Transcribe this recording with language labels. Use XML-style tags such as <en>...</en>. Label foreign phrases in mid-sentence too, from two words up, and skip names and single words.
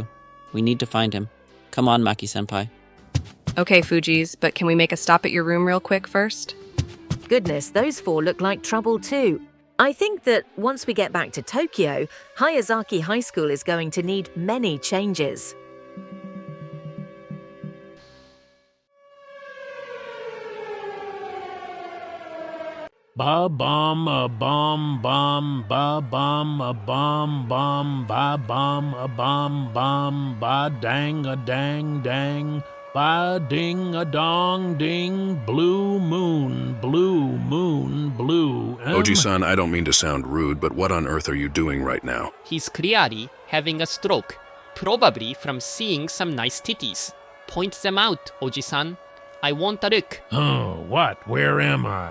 <en>We need to find him. Come on, Maki-senpai. Okay, Fujis, but can we make a stop at your room real quick first? Goodness, those four look like trouble too. I think that once we get back to Tokyo, Hayazaki High School is going to need many changes. Ba bum a bum bum ba bum a bum bum ba bum a bum bum ba dang a dang dang ba ding a dong ding blue moon blue. Oji-san, I don't mean to sound rude, but what on earth are you doing right now? He's clearly having a stroke, probably from seeing some nice titties. Point them out, Oji-san. I want a look. Oh, what? Where am I?</en>